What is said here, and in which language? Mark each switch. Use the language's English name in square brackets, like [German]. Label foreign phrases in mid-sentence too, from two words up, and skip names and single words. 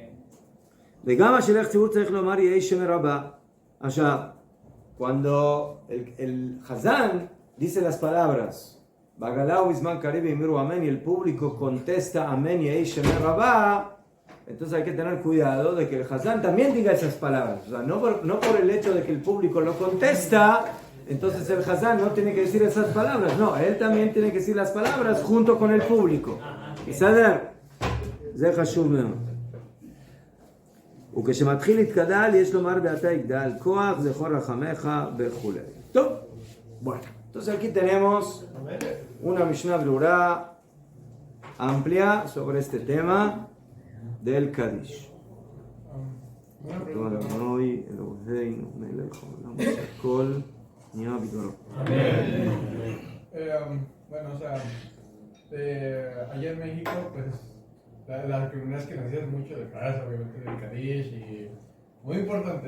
[Spanish] Cuando el Hazán dice las palabras [Aramaic] בעגלא ובזמן קריב ואמרו אמן [Spanish] y el público contesta Amén y [Aramaic] יהא שמיה רבא, [Spanish] entonces hay que tener cuidado de que el Hazán también diga esas palabras. O sea, no por el hecho de que el público lo contesta, entonces el Hazán no tiene que decir esas palabras. No, él también tiene que decir las palabras junto con el público. Y saber, [Hebrew] זה חשוב מאוד. וכשמתחיל להתקדל, יש לומר בעתה יגדל כוח, זכור רחמך וכו'. טוב, [Spanish] bueno. Entonces aquí tenemos una Mishnah Brura amplia sobre este tema del Kadish. Bueno, o sea, allá en México, pues la comunidad que nacía es mucho de pararse, obviamente, del Kadish y muy importante.